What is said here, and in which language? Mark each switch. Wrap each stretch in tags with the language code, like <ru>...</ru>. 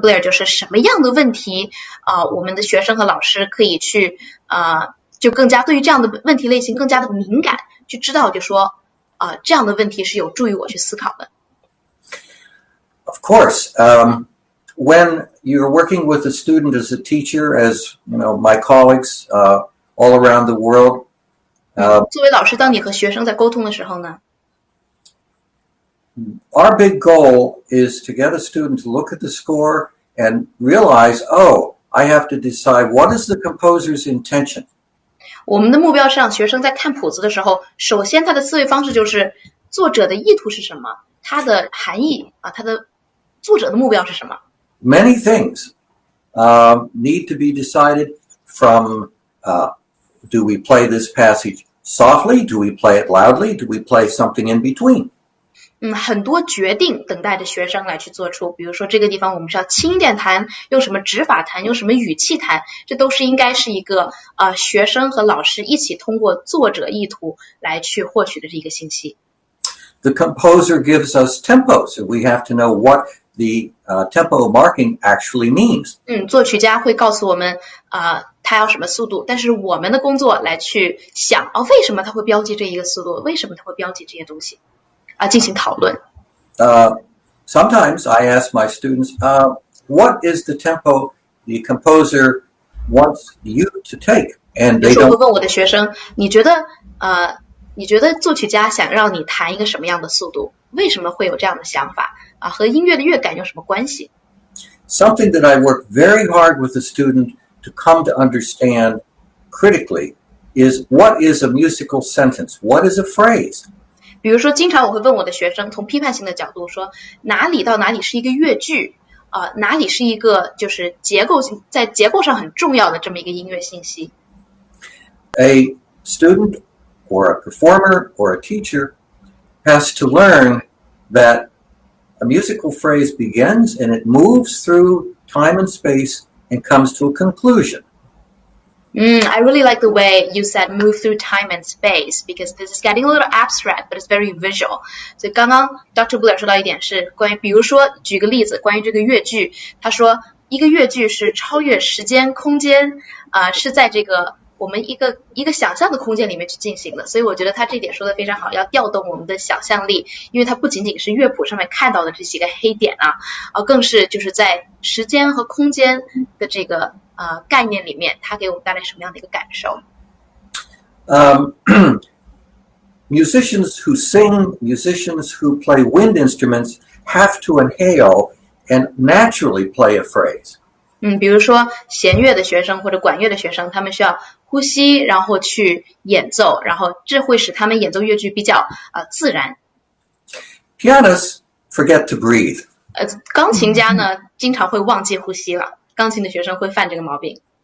<zh>Blair 就是什么样的问题我们的学生和老师可以去就更加对于这样的问题类型更加的敏感，去知道就说这样的问题是有助于我去思考的。</zh> <en>Of course, when you're working with a student as a teacher, as you know, my colleagues all around the world,</en> <zh>作为老师，当你和学生在沟通的时候呢，</zh> <en>our big goal is to get a student to look at the score and realize, oh, I have to decide what is the composer's intention.</en> <zh>我们的目标是让学生在看谱子的时候，首先他的思维方式就是作者的意图是什么，他的含义他的作者的目标是什么。</zh> <en>Many things need to be decided from do we play this passage softly? Do we play it loudly? Do we play something in between?</en> <zh>很多决定等待着学生来去做出，比如说这个地方我们是要轻一点弹，用什么指法弹，用什么语气弹，这都是应该是一个学生和老师一起通过作者意图来去获取的这一个信息。</zh> <en>The composer gives us tempo, so we have to know what the tempo marking actually means.</en> <zh>作曲家会告诉我们他要什么速度，但是我们的工作来去想为什么他会标记这一个速度，为什么他会标记这些东西进行讨论。</zh> <en>Sometimes I ask my students, what is the tempo the composer wants you to take? And</en> <zh>有</zh> <en>they</en> <zh>时候我会</zh> <en>don't.</en> <zh>问我的学生，你觉得作曲家想让你弹一个什么样的速度？为什么会有这样的想法和音乐的乐感有什么关系？</zh> <en>Something that I work very hard with the student to come to understand critically is what is a musical sentence? What is a phrase?</en> <zh>比如说，经常我会问我的学生，从批判性的角度说，哪里到哪里是一个乐句哪里是一个就是在结构上很重要的这么一个音乐信息。</zh> <en>A student or a performer or a teacher has to learn that a musical phrase begins and it moves through time and space and comes to a conclusion. I really like the way you said move through time and space because this is getting a little abstract, but it's very visual.</en> <zh>所以刚刚 Dr. Blair 说到一点是关于，比如说举个例子，关于这个乐句，他说一个乐句是超越时间、空间是在这个我们一个想象的空间里面去进行的，所以我觉得他这点说的非常好，要调动我们的想象力，因为它不仅仅是乐谱上面看到的这几个黑点更是就是在时间和空间的这个概念里面，它给我们带来什么样的一个感受。</zh> <en>Musicians who sing, musicians who play wind instruments have to inhale and naturally play a phrase.</en> <zh>比如说弦乐的学生或者管乐的学生，他们需要呼吸，然后去演奏，然后这会使他们演奏乐句比较自然。</zh> <en>Pianists forget to breathe.</en> <zh>钢琴家呢经常会忘记呼吸了，钢琴的学生会犯这个毛病。</zh>